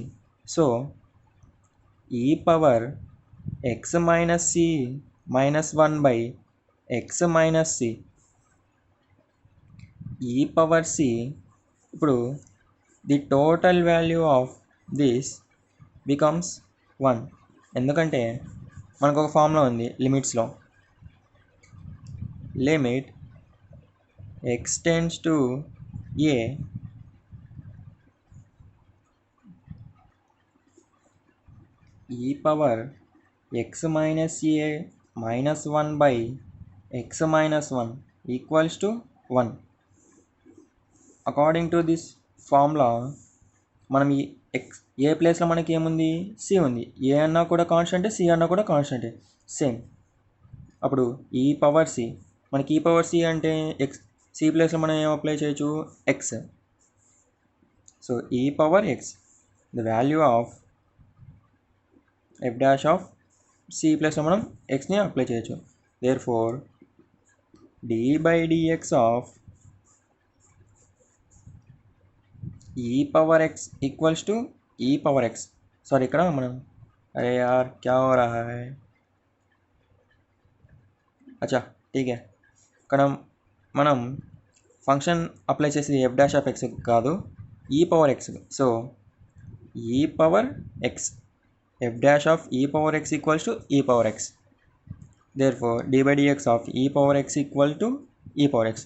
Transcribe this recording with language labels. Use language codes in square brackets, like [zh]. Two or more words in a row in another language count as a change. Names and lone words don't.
[en] so e power x minus c minus 1 by x minus c e power c. ఇప్పుడు the total value of this becomes 1, ఎందుకంటే మనకు ఒక ఫార్ములా ఉంది లిమిట్స్లో. లిమిట్ x tends to a e power x minus a minus 1 by x minus 1 equals to 1. According to this formula [te] మనం ఈ ఎక్స్ ఏ ప్లేస్లో మనకి ఏముంది, సి ఉంది. ఏ అన్నా కూడా కాన్స్టెంటే, సి అన్నా కూడా కాన్స్టెంటే సేమ్. అప్పుడు [en] e power c, [te] మనకి [en] e power c [te] అంటే ఎక్స్, సి ప్లేస్లో మనం ఏం అప్లై చేయొచ్చు, ఎక్స్. [en] so e power x, the value of f dash of c ప్లేస్లో మనం ఎక్స్ని అప్లై చేయొచ్చు. Therefore, d by dx of e power x equals to e power x. [hi] सॉरी [te] ఇక్కడ మనం [hi] अरे यार क्या हो रहा है. अच्छा ठीक है, [te] ఇక్కడ మనం [en] function apply [te] చేసి [en] f dash of x [te] కాదు, [en] e power x. so e power x, f dash of e power x equals to e power x. therefore d by dx of e power x equal to e power x.